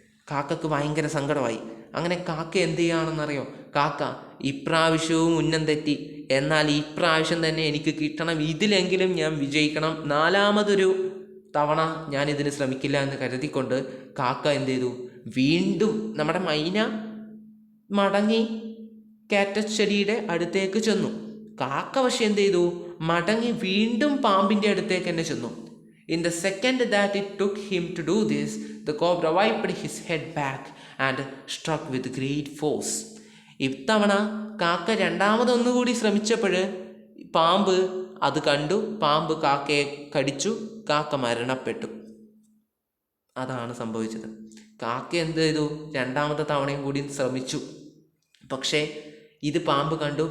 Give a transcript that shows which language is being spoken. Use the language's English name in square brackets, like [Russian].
[Malayalam] കാക്കക്ക് ഭയങ്കര സങ്കടമായി. അങ്ങനെ കാക്ക എന്ത് ചെയ്യുകയാണെന്നറിയോ, കാക്ക ഇപ്രാവശ്യവും ഉന്നം തെറ്റി, എന്നാൽ ഇപ്രാവശ്യം തന്നെ എനിക്ക് കിട്ടണം, ഇതിലെങ്കിലും ഞാൻ വിജയിക്കണം, 4ാമതൊരു തവണ ഞാൻ ഇതിന് ശ്രമിക്കില്ല എന്ന് കരുതിക്കൊണ്ട് കാക്ക എന്ത് ചെയ്തു, വീണ്ടും നമ്മുടെ മൈന മടങ്ങി കാറ്റസ് ചെടിയുടെ അടുത്തേക്ക് ചെന്നു. കാക്ക പക്ഷെ എന്ത് ചെയ്തു, മടങ്ങി വീണ്ടും പാമ്പിൻ്റെ അടുത്തേക്ക് തന്നെ ചെന്നു. [English] In the second that it took him to do this, the cobra wiped his head back and struck with great force. [Malayalam] ഇത്തവണ കാക്ക 2ാമതൊന്നുകൂടി ശ്രമിച്ചപ്പോൾ പാമ്പ് അത് കണ്ടു. പാമ്പ് കാക്കയെ കടിച്ചു. കാക്ക മരണപ്പെട്ടു. അതാണ് സംഭവിച്ചത്. കാക്ക എന്ത് ചെയ്തു, 2ാമത്തെ തവണയും കൂടി ശ്രമിച്ചു. പക്ഷേ ഇത് പാമ്പ് കണ്ടു.